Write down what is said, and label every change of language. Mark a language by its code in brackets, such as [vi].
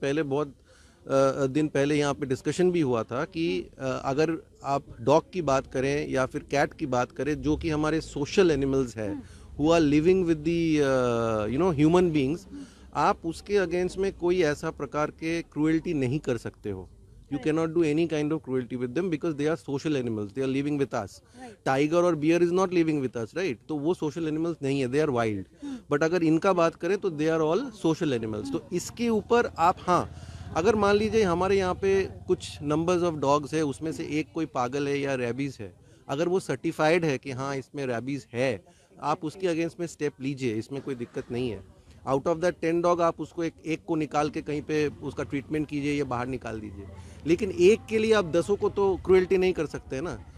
[hi] पहले बहुत दिन पहले यहाँ पे डिस्कशन भी हुआ था कि अगर आप डॉग की बात करें या फिर कैट की बात करें, जो कि हमारे सोशल एनिमल्स है, [en] who are living with the human beings, [hi] आप उसके अगेंस्ट में कोई ऐसा प्रकार के क्रूएल्टी नहीं कर सकते हो। [en] You cannot do any kind of cruelty with them because they are social animals. They are living with us. Tiger और bear is not living with us, right? [hi] तो वो social animals नहीं है, [en] they are wild. But [hi] अगर इनका बात करें तो [en] they are all social animals. [hi] तो इसके ऊपर आप, हाँ, अगर मान लीजिए हमारे यहाँ पे कुछ numbers of dogs है, उसमें से एक कोई पागल है या रेबीज है, अगर वो सर्टिफाइड है कि हाँ इसमें रैबीज़ है, आप उसके अगेंस्ट में स्टेप लीजिए, इसमें कोई दिक्कत नहीं है। [en] out of that [hi] 10 डॉग आप उसको एक को निकाल के कहीं पे उसका ट्रीटमेंट कीजिए या बाहर निकाल दीजिए, लेकिन एक के लिए आप 10 को तो क्रुएल्टी नहीं कर सकते ना।